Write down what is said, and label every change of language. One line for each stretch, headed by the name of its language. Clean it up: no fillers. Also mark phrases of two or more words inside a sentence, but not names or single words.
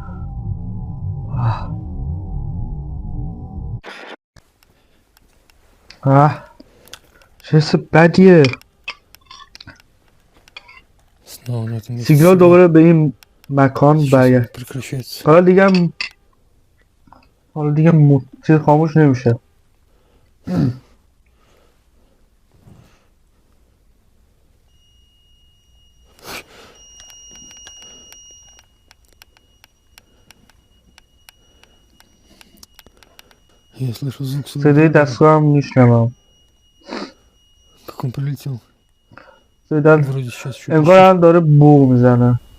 Persian: چه حس بدیه.
Russian: Снова на этом месте
Persian: سیگنال
Russian: сигнал.
Persian: دوباره به این مکان
Russian: Сейчас
Persian: برگرد.
Russian: прекращается.
Persian: حالا دیگه چیز خاموش نمیشه.
Russian: Я слышу звук своего
Persian: صدای
Russian: прибора.
Persian: دستگاه هم میشنوم.
Russian: Как он прилетел.
Persian: صدای
Russian: Вроде сейчас чуть
Persian: انگار هم داره بوق میزنه.